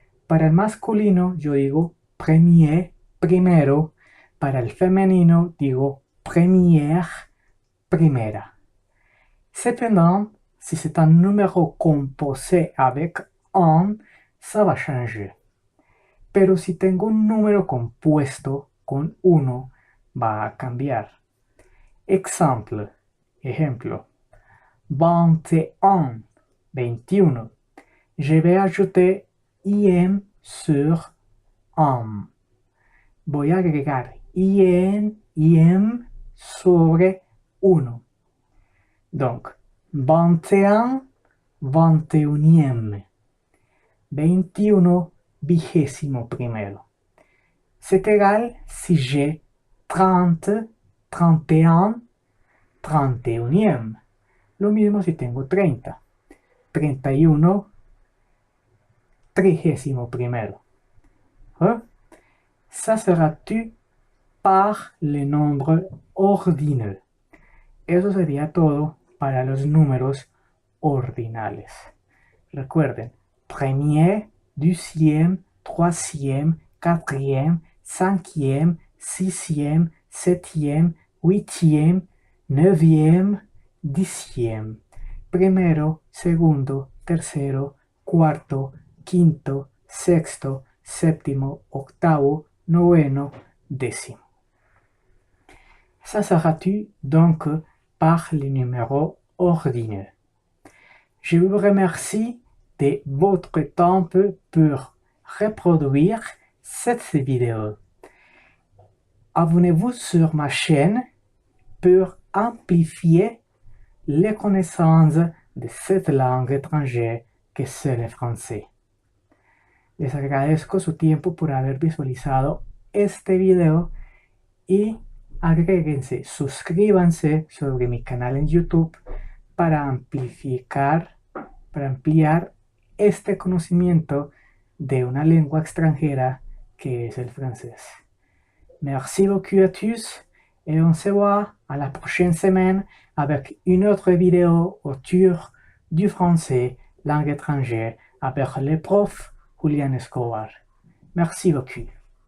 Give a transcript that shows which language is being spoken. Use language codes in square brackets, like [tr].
[es] Para el masculino, yo digo premier, primero. Para el femenino, digo première, primera. [fr] Cependant, si c'est un numéro composé avec un, ça va changer. [es] Pero si tengo un número compuesto con uno, va a cambiar. Ejemplo, 21, 21. [fr] Je vais ajouter IM sur AM. [es] Voy a agregar IM sobre 1. [fr] Donc, 21, 21e. 21, [es] vigésimo primero. [fr] C'est égal si j'ai 30, 31, 31e. [es] Lo mismo si tengo 30. 31, trigésimo primero. [fr] Ça sera tu par les nombres ordinaux. [es] Eso sería todo para los números ordinales. [fr] Recuerden, premier, deuxième, troisième, quatrième, cinquième, sixième, septième, huitième, neuvième, dixième. [es] Primero, segundo, tercero, cuarto, quinto, sexto, séptimo, octavo, noveno, décimo. [fr] Ça sera tu donc par les numéros ordinaux. Je vous remercie de votre temps pour reproduire cette vidéo. Abonnez-vous sur ma chaîne pour amplifier les connaissances de cette langue étrangère que c'est le français. [es] Les agradezco su tiempo por haber visualizado este video y agréguense, suscríbanse sobre mi canal en YouTube para ampliar este conocimiento de una lengua extranjera que es el francés. [fr] Merci beaucoup à tous et on se voit à la prochaine semaine avec une autre vidéo autour du français, langue étrangère, avec le prof Julian Escobar. Merci beaucoup.